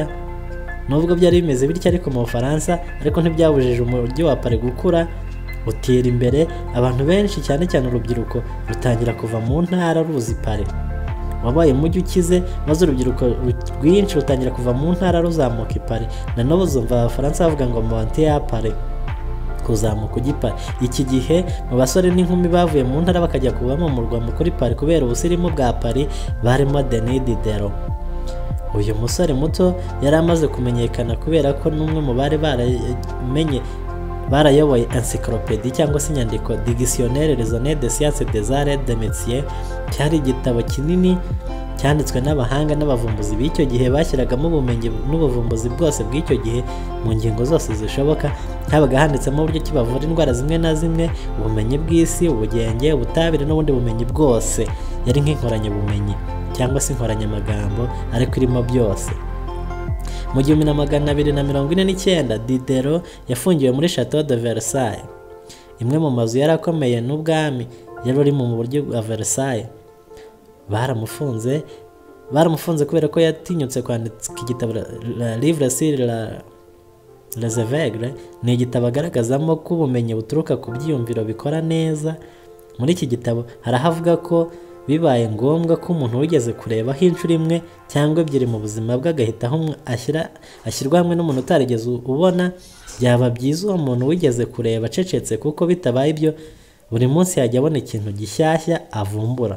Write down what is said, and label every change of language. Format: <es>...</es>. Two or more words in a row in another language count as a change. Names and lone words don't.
<rw>Nubwo byari bimeze bityo ariko mu Bufaransa ariko ntibyabujije umujyi wa Paris gukura utera imbere. Abantu benshi cyane cyane urubyiruko rutangira kuva mu ntara ruzi Paris. Wabaye umujyi ukize maze urubyiruko rwinshi rutangira kuva mu ntara ruzamuka i Paris. Na n'ubu uzumva Abafaransa bavuga ngo</rw> <fr>monter à Paris,</fr> <rw>kuzamuka ujya i Paris. Iki gihe mu basore n'inkumi bavuye mu ntara bakajya kubamo mu murwa mukuru i Paris kubera ubusirimu bwa Paris barimo Denis Diderot. Uyu musore muto yari amaze kumenyekana kubera ko n'umwe mu bari barayoboye encyclopédie cyangwa se inyandiko Dictionnaire raisonné des sciences des arts et des métiers. Cyari igitabo kinini cyanditswe n'abahanga n'abavumbuzi b'icyo gihe bashyiragamo ubumenyi n'ubuvumbuzi bwose bw'icyo gihe mu ngingo zose zishoboka. Habaga handitsemo uburyo ki bavura indwara zimwe na zimwe, ubumenyi bw'isi, ubugenge, ubutabire n'ubundi bumenyi bwose. Yari nk'inkoranyabumenyi cyangwa se inkoranyamagambo ariko irimo byose. Mu 1249 Diderot yafungiwe muri Château de Versailles, imwe mu mazu yari akomeye n'ubwami yari uri mu buryo bwa Versailles. Baramufunze kubera ko yatinyutse kwandika igitabo Livre sur les aveugles. Ni igitabo agaragazamo ko ubumenyi buturuka ku byiyumviro bikora neza. Muri iki gitabo harahavuga ko bibaye ngombwa ko umuntu wigeze kurebaho inshuro imwe cyangwa ebyiri mu buzima bwe agahitaho ashyirwa hamwe n'umuntu utarigeze ubona, byaba byiza uwo muntu wigeze kureba acecetse, kuko bitabaye ibyo buri munsi yajya abona ikintu gishyashya avumbura.</rw>